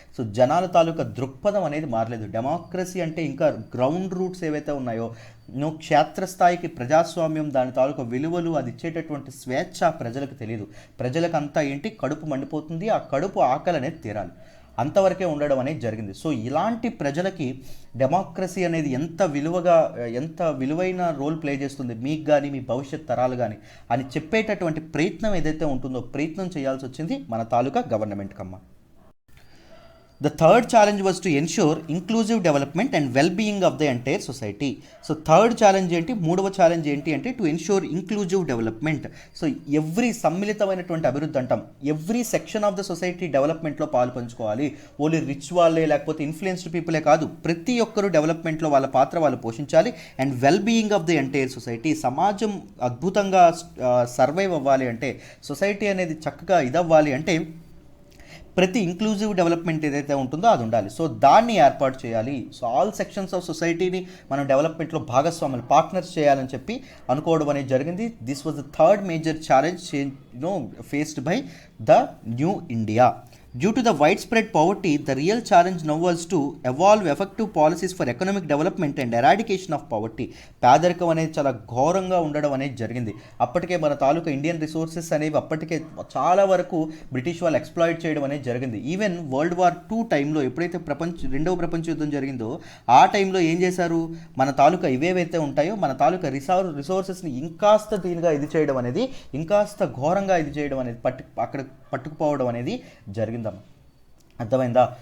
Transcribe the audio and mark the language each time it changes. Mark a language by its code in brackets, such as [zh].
[te] So జనాల తాలూకా దృక్పథం అనేది మారలేదు. డెమోక్రసీ అంటే ఇంకా గ్రౌండ్ రూట్స్ ఏవైతే ఉన్నాయో, క్షేత్రస్థాయికి ప్రజాస్వామ్యం, దాని తాలూకా విలువలు, అది ఇచ్చేటటువంటి స్వేచ్ఛ ప్రజలకు తెలియదు. ప్రజలకంతా ఏంటి, కడుపు మండిపోతుంది, ఆ కడుపు ఆకలి అనేది తీరాలి. అంతవరకే ఉండడం అనేది జరిగింది. సో ఇలాంటి ప్రజలకి డెమోక్రసీ అనేది ఎంత విలువైన రోల్ ప్లే చేస్తుంది మీకు కానీ మీ భవిష్యత్ తరాలు కానీ అని చెప్పేటటువంటి ప్రయత్నం ఏదైతే ఉంటుందో ప్రయత్నం చేయాల్సి వచ్చింది మన తాలూకా government Kamma. [en] The third challenge was to ensure inclusive development and well-being of the entire society. [te] So third challenge ఏంటి, మూడవ ఛాలెంజ్ ఏంటి అంటే [en] To ensure inclusive development. [te] So every సమ్మిళితమైనటువంటి అభివృద్ధి అంటాం, [en] every section of the society [te] డెవలప్మెంట్లో పాలు పంచుకోవాలి. Only rich వాళ్ళే లేకపోతే ఇన్ఫ్లుయెన్స్డ్ పీపులే కాదు, ప్రతి ఒక్కరు డెవలప్మెంట్లో వాళ్ళ పాత్ర వాళ్ళు పోషించాలి. [en] and well being of the entire society, [te] సమాజం అద్భుతంగా సర్వైవ్ అవ్వాలి అంటే, సొసైటీ అనేది చక్కగా ఇదవ్వాలి అంటే ప్రతి ఇంక్లూజివ్ డెవలప్మెంట్ ఏదైతే ఉంటుందో అది ఉండాలి. సో దాన్ని ఏర్పాటు చేయాలి. సో ఆల్ సెక్షన్స్ ఆఫ్ సొసైటీని మనం డెవలప్మెంట్లో భాగస్వాములు పార్ట్నర్స్ చేయాలని చెప్పి అనుకోవడం అనేది జరిగింది. [en] This was the third major challenge faced by the new India. Due to the widespread poverty, the real challenge now was to evolve effective policies for economic development and eradication of poverty. [te] పేదరికం అనేది చాలా ఘోరంగా ఉండడం అనేది జరిగింది. అప్పటికే మన తాలూకా Indian resources అనేవి అప్పటికే చాలా వరకు బ్రిటిష్ వాళ్ళు ఎక్స్ప్లాయిట్ చేయడం అనేది జరిగింది. ఈవెన్ World War II టైంలో ఎప్పుడైతే రెండవ ప్రపంచ యుద్ధం జరిగిందో ఆ టైంలో ఏం చేశారు, మన తాలూకా ఇవేవైతే ఉంటాయో మన తాలూకా రిసోర్సెస్ని ఇంకాస్త దీనిగా ఇది చేయడం అనేది, ఇంకాస్త ఘోరంగా ఇది చేయడం అనేది అక్కడ పట్టుకుపోవడం అనేది జరిగిందమ్మా. అర్థమైందా?